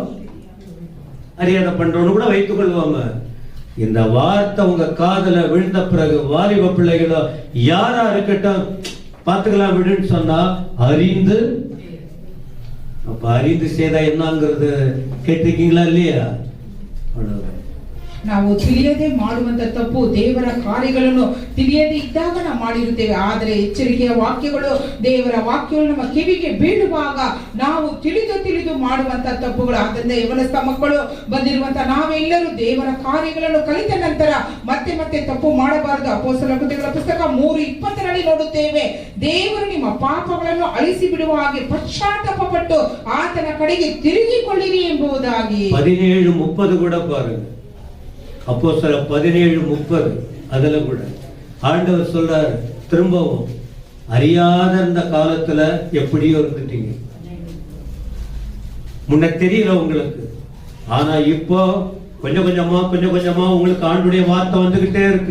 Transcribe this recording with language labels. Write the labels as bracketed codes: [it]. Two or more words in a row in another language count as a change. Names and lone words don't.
[ta] அறியாத பண்றோன்னு கூட வைத்துக் கொள்வாங்க. இந்த வார்த்தை உங்க காதல விழுந்த பிறகு வாலிப பிள்ளைகளோ யாரா இருக்கட்டும் பார்த்துக்கலாம் விடுன்னு சொன்னா அறிந்து, அப்ப அறிந்து செய்தா என்னங்கிறது கேட்டிருக்கீங்களா இல்லையா? [kn] ನಾವು ತಿಳಿಯದೆ ಮಾಡುವಂತ ತಪ್ಪು ದೇವರ ಕಾರ್ಯಗಳನ್ನು ತಿಳಿಯದೆ ಇದ್ದಾಗ ನಾವು ಮಾಡಿರುತ್ತೇವೆ. ಆದರೆ ಎಚ್ಚರಿಕೆಯ ವಾಕ್ಯಗಳು, ದೇವರ ವಾಕ್ಯಗಳು ನಮ್ಮ ಕಿವಿಗೆ ಬೀಳುವಾಗ ನಾವು ತಿಳಿದು ಮಾಡುವಂತ ತಪ್ಪುಗಳು. ಆದ್ದರಿಂದ ಯವನಸ್ಥ ಮಕ್ಕಳು ಬಂದಿರುವಂತ ನಾವೆಲ್ಲರೂ ದೇವರ ಕಾರ್ಯಗಳನ್ನು ಕಲಿತ ನಂತರ ಮತ್ತೆ ತಪ್ಪು ಮಾಡಬಾರದು. ಅಪೊಸ್ತಲರ ಕೃತ್ಯಗಳ ಪುಸ್ತಕ 3:20 ನೋಡುತ್ತೇವೆ, ದೇವರು ನಿಮ್ಮ ಪಾಪಗಳನ್ನು ಅಳಿಸಿ ಬಿಡುವ ಹಾಗೆ ಪಶ್ಚಾತ್ತಾಪಪಟ್ಟು ಆತನ ಕಡೆಗೆ ತಿರುಗಿಕೊಳ್ಳಿರಿ ಎಂಬುದಾಗಿ. [ta] 17:30 கூட பாருங்க. அப்போஸ்தலர் 17:30 அதுல கூட ஆண்டவர் சொல்றாரு, திரும்பவும் அறியாத அந்த காலத்துல எப்படியோ இருந்துட்டீங்க, முன்ன தெரியல உங்களுக்கு, ஆனா இப்போ கொஞ்சம் கொஞ்சமா உங்களுக்கு ஆண்டுடைய வார்த்தை வந்துகிட்டே இருக்கு.